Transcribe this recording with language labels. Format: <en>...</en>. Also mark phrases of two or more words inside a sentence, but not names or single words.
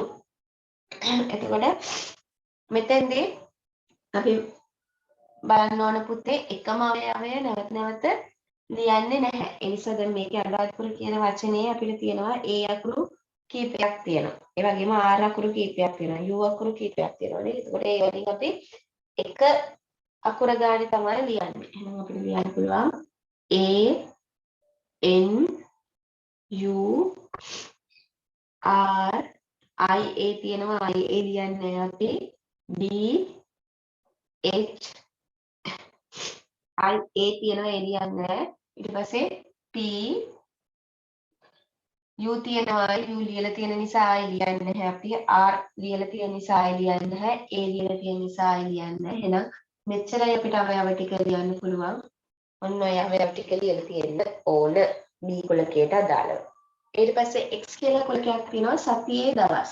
<si>එතකොට මෙතෙන්දී අපි බලන්න ඕන පුතේ එකම අවයවය නැවත නැවත ලියන්නේ නැහැ. ඒ නිසා දැන් මේකේ අනුරාධපුර කියන වචනේ අපිට තියෙනවා A අකුරු කීපයක් තියෙනවා. ඒ වගේම R අකුරු කීපයක් තියෙනවා. U අකුරු කීපයක් තියෙනවා නේද? එතකොට ඒ වලින් අපි එක අකුර ගානේ තමයි ලියන්නේ. එහෙනම් අපිට ලියන්න පුළුවන් A N U R I A තියෙනවා I A ලියන්නේ අපි D H I A තියෙනවා A ලියන්නේ ඊට පස්සේ P U තියෙනවා U ලියලා තියෙන නිසා I ලියන්නේ නැහැ අපි R ලියලා තියෙන නිසා I ලියන්නේ නැහැ A ලියලා තියෙන නිසා I ලියන්නේ නැහැ එහෙනම් මෙච්චරයි අපිට අවයව ටික ලියන්න පුළුවන් ඔන්න ඔය අවයව ටික ලියලා තියෙන්න ඕන B කුලකයට අදාළව ඊට පස්සේ x කියලා කුලකයක් තියෙනවා සතියේ දවස්.</si>